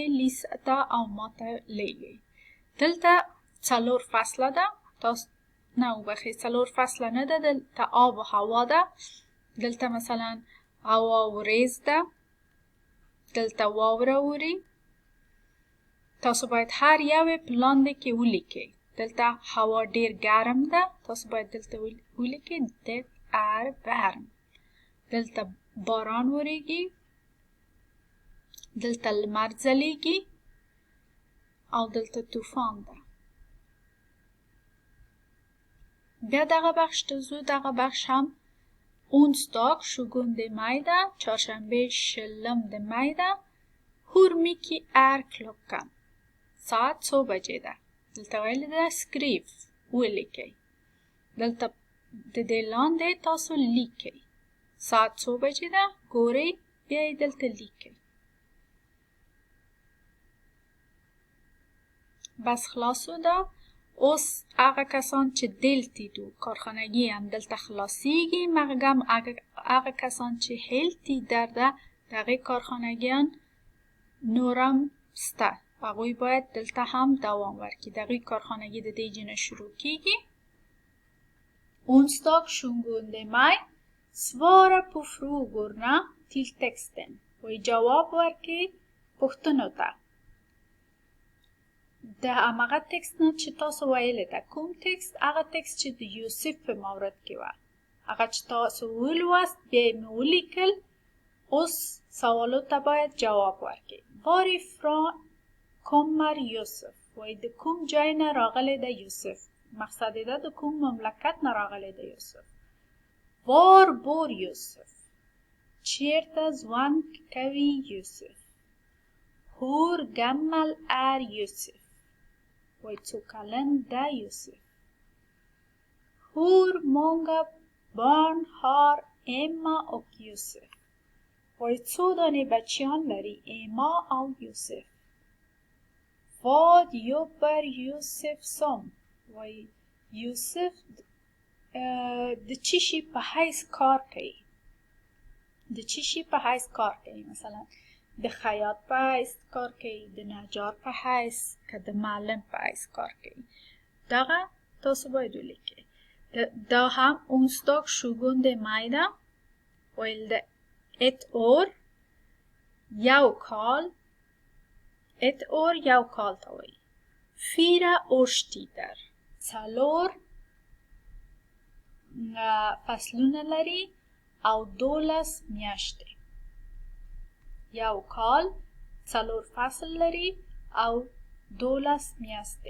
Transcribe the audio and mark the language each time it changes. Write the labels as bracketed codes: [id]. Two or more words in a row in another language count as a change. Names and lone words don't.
[ps] لیسته او ماته لیږئ دلته 4 فصله ده تاسو نه وبخښئ 4 فصله نه ده دلته آب و هوا ده دلته مثلا هوا وریځ ده دلته واوره اوري تاسو باید هر یوې په لاندې کې ولیکئ دلته هوا ډیر ګرم ده تاسو باید دلته ولیکئ [sv] det är varm [ps] دلته باران وریږي دلته لمر ځلیږي او دلته طوفان ده بیا دغه بخش ته ځو دغه بخش هم [sv] onsdag 20 maj [ps] ده چهارشنبه 20 maj ده [sv] hur mycket är klockan [ps] ساعت څو بجې ده دلته ویلې ده skriv ولیکئ دلته د دې لاندې تاسو لیکئ ساعت څو بجې ده ګورئ بیا یې دلته لیکئ بس خلاصو ده اوس هغه کسان چې دلتید و کارخانگی هم دلته خلاصیږي مګم هغه کسان چې هیلتید ده دغه کارخانگیان نورم سته هغوی باید دلته هم دوام ورکړي دغه کارخانگی د دې جنه شروع کیږي [sv] onsdag 20 maj svara på frågorna till texten [ps] وی جواب ورکړي پوښتنو ته د هماغه تکست نه چې تاسو ویلې ده کوم تکست هغه تکست چې د یوسف په مورد کې وه هغه چې تاسو ولوست بیا یې مې ولیکل اوس سوالو ته باید جواب ورکړئ [sv] varifrån kommer [ps] یوسف وای د کوم جای نه راغلی ده یوسف مقصد ده د کوم مملکت نه راغلی ده یوسف [sv] var bor [ps] یوسف چیرته ژوند کوي یوسف [sv] hur gammal är [ps] یوسف وای څو کلن ده یوسف [sv] hur många barn har Emma och [ps] یوسف وای څو دانه بچیان لري اما او یوسف [sv] vad jobbar [ps] یوسف som وای یوسف د چی شي په حیث کار کوي د چی شي په حیث کار کوي مثلا د خیاط په حیث کار کوي د نجار په حیث که د معلم په حیث کار کوي دغه تاسو باید ولیکئ. دا هم [sv] onsdag 20 maj [ps] ده. ویل ده [sv] ett år [ps] یو کال ته وایي. 4 årstider. څلور فصلونه لري او 12 میاشتې. یو کال 4 فصل لري او 12 میاشتې.